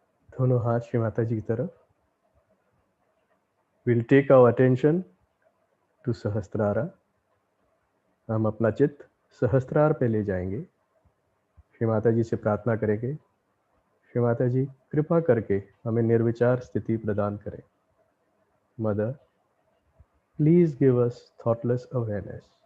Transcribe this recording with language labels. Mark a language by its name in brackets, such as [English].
[Hindi] दोनों हाथ श्री माता जी की तरफ. [English] Will take our attention to Sahasrara. [Hindi] हम अपना चित्त सहस्त्रार पे ले जाएंगे. श्री माता जी से प्रार्थना करेंगे. श्री माता जी कृपा करके हमें निर्विचार स्थिति प्रदान करें. [English] Mother, please give us thoughtless awareness.